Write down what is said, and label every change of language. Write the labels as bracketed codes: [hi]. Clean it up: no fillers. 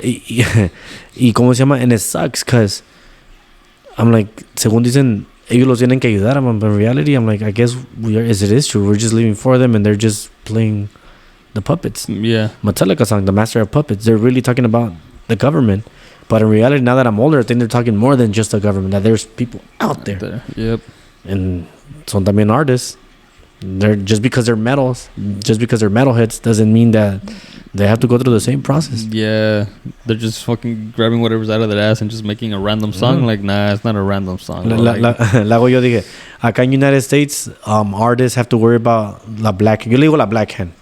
[es] Y ¿cómo se llama? [en] And it sucks, because I'm like, [es] según dicen, ellos los tienen que ayudar, [en] but in reality, I'm like, I guess it is true. We're just living for them, and they're just playing the puppets. Yeah. Metallica song, The Master of Puppets. They're really talking about the government. But in reality, now that I'm older, I think they're talking more than just the government. That there's people out there. Yep. And [es] son también [en] artists. They're just because they're metalheads doesn't mean that they have to go through the same process. Yeah, they're just fucking grabbing whatever's out of their ass and just making a random song. Like, nah, it's not a random song. [es] Lago yo dije, acá [en] in United States, artists have to worry about la black. [es] Yo le digo [en] la black hand.